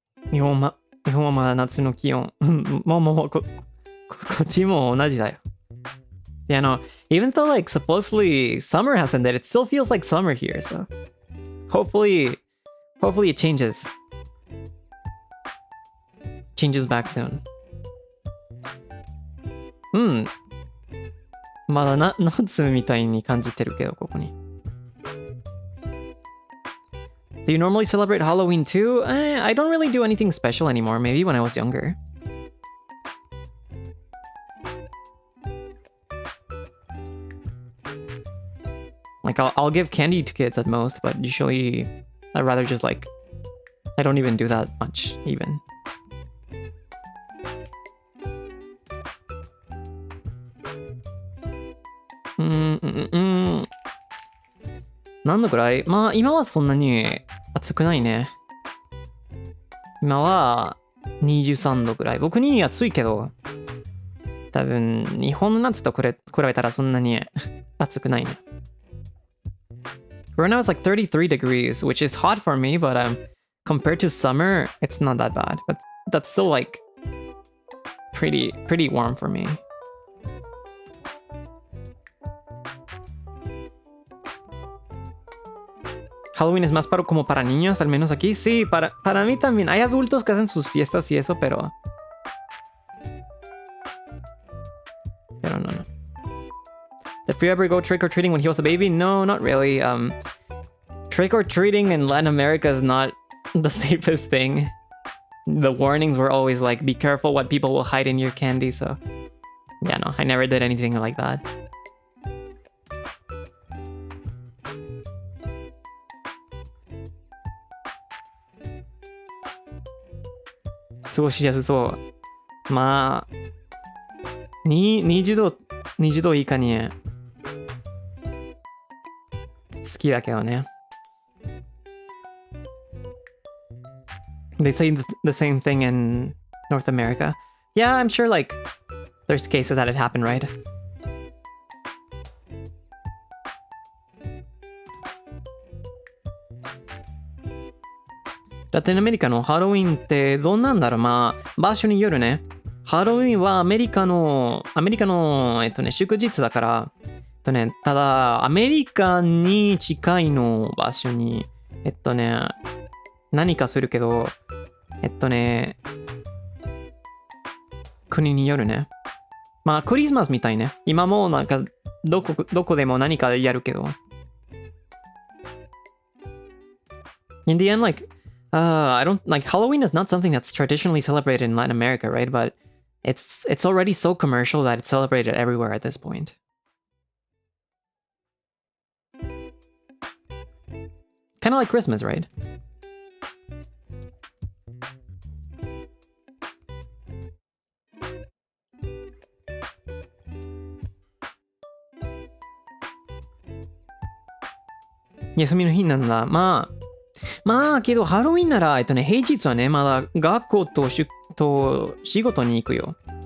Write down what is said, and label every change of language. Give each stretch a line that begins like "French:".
Japanese: 日本はまだ夏の気温。こっちも同じだよ。
English: Yeah, no, even though like supposedly summer has ended, it still feels like summer here, so hopefully it changes back soon.
Japanese: まだ夏みたいに感じてるけど、ここに。
English: Do you normally celebrate Halloween too? I don't really do anything special anymore, maybe when I was younger. Like, I'll give candy to kids at most, but usually I'd rather just like... I don't even do that much, even.
Japanese: Mm-mm-mm. 何度くらい？まあ今はそんなに暑くないね。今は23度くらい。僕に暑いけど、多分日本の夏と比べたらそんなに暑くないね。
English: Right now it's like 33 degrees, which is hot for me, but compared to summer, it's not that bad. But that's still like pretty warm for me.
Spanish: Halloween es más como para niños, al menos aquí. Sí, para mí también. Hay adultos que hacen sus fiestas y eso, pero no.
English: Did Free ever go trick-or-treating when he was a baby? No, not really. Trick-or-treating in Latin America is not the safest thing. The warnings were always like, be careful what people will hide in your candy, so... Yeah, no, I never did anything like that. It's
Japanese: 過ごしやすそう。まあ、20度以下に好きだけどね。
English: They say the same thing in North America. Yeah, I'm sure like there's cases that it happened, right?
Japanese: ラテンアメリカのハロウィンってどんなんだろう。まあ、場所によるね。ハロウィンはアメリカの祝日だから、ただ、アメリカに近いの場所に、何かするけど、国によるね。まあ、クリスマスみたいね。今もなんか、どこでも何かやるけど。
English: In the end, like, I don't like Halloween is not something that's traditionally celebrated in Latin America, right? But it's already so commercial that it's celebrated everywhere at this point. Kind of like Christmas, right?
Japanese: Yasumi no hiなんだ。まあ、けど、ハロウィンなら、平日はね、まだ学校と仕事に行くよ。